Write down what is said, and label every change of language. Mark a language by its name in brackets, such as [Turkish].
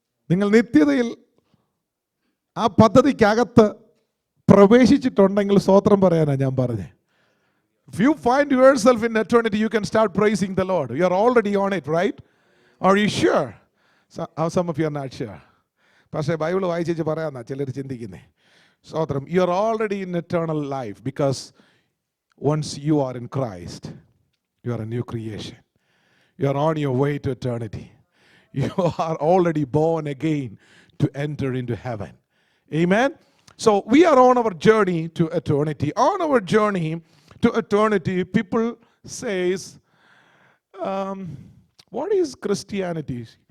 [Malayalam] നിങ്ങൾ നിത്യതയിൽ ആ പദ്ധതിക്കകത്ത് പ്രവേശിച്ചിട്ടുണ്ടെങ്കിൽ സ്തോത്രം പറയാനാണ് ഞാൻ പറഞ്ഞത്. [English] If you find yourself in eternity, you can start praising the Lord. You are already on it, right? Are you sure? Some of you are not sure. [Malayalam] പക്ഷേ Bible വായിച്ചു പറയാമെന്നാ ചിലർ ചിന്തിക്കുന്നേ. [English] സ്തോത്രം, you are already in eternal life because once you are in Christ, you are a new creation. You are on your way to eternity. You are already born again to enter into heaven. Amen? So we are on our journey to eternity. On our journey to eternity, people says, what is Christianity?